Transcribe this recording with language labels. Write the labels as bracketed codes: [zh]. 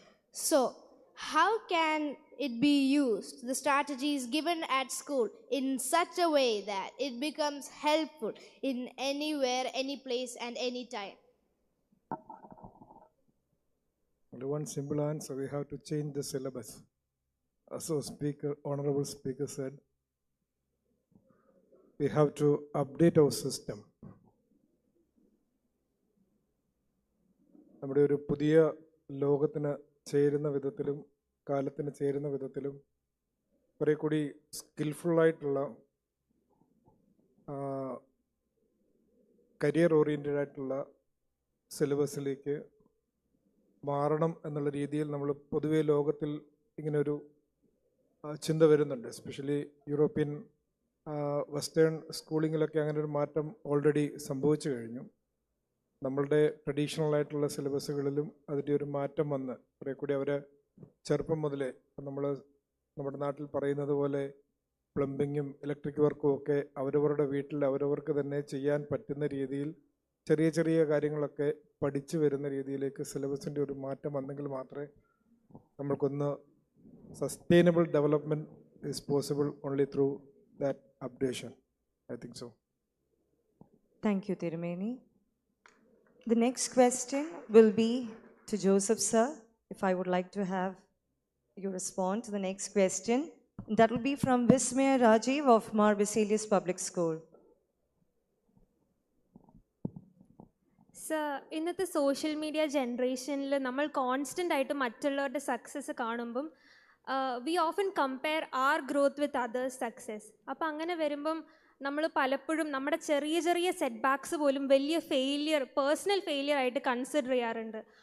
[en] So, how can it be used, the strategies given at school, in such a way that it becomes helpful in anywhere, any place, and any time? Only one simple answer: we have to change the syllabus. As our honorable speaker said, we have to update our system. [ml] നമ്മുടെ ഒരു പുതിയ ലോകത്തിന് ചേരുന്ന വിധത്തിലും കാലത്തിന് ചേരുന്ന വിധത്തിലും കുറേ കൂടി സ്കിൽഫുള്ളായിട്ടുള്ള കരിയർ ഓറിയൻറ്റഡ് ആയിട്ടുള്ള സിലബസിലേക്ക് മാറണം എന്നുള്ള രീതിയിൽ നമ്മൾ പൊതുവേ ലോകത്തിൽ ഇങ്ങനൊരു ചിന്ത വരുന്നുണ്ട്. എസ്പെഷ്യലി യൂറോപ്യൻ വെസ്റ്റേൺ സ്കൂളിങ്ങിലൊക്കെ അങ്ങനെ ഒരു മാറ്റം ഓൾറെഡി സംഭവിച്ചു കഴിഞ്ഞു. നമ്മളുടെ ട്രഡീഷണൽ ആയിട്ടുള്ള സിലബസുകളിലും അതിൻ്റെ ഒരു മാറ്റം വന്ന് കുറേ കൂടി അവരെ ചെറുപ്പം മുതലേ നമ്മുടെ നാട്ടിൽ പറയുന്നത് പോലെ പ്ലംബിങ്ങും ഇലക്ട്രിക് വർക്കും ഒക്കെ അവരവരുടെ വീട്ടിൽ അവരവർക്ക് തന്നെ ചെയ്യാൻ പറ്റുന്ന രീതിയിൽ ചെറിയ ചെറിയ കാര്യങ്ങളൊക്കെ പഠിച്ചു വരുന്ന രീതിയിലേക്ക് സിലബസിൻ്റെ ഒരു മാറ്റം വന്നെങ്കിൽ മാത്രമേ നമ്മൾക്കൊന്ന് [en] Sustainable development is possible only through that updation. I think so. Thank you, Tirumeni. The next question will be to Joseph, sir. If I would like to have you respond to the next question. That will be from Vismaya Rajiv of Mar Basilius Public School. [ml] Sir, ഇന്നത്തെ social media ജനറേഷനിൽ നമ്മൾ constant ആയിട്ട് മറ്റുള്ളവരുടെ success കാണുമ്പം [en] We often compare our growth with others success. [ml] അപ്പം അങ്ങനെ വരുമ്പം നമ്മൾ പലപ്പോഴും നമ്മുടെ ചെറിയ ചെറിയ സെറ്റ് ബാക്സ് പോലും വലിയ ഫെയിലിയർ, പേഴ്സണൽ ഫെയിലിയർ ആയിട്ട് കൺസിഡർ ചെയ്യാറുണ്ട്.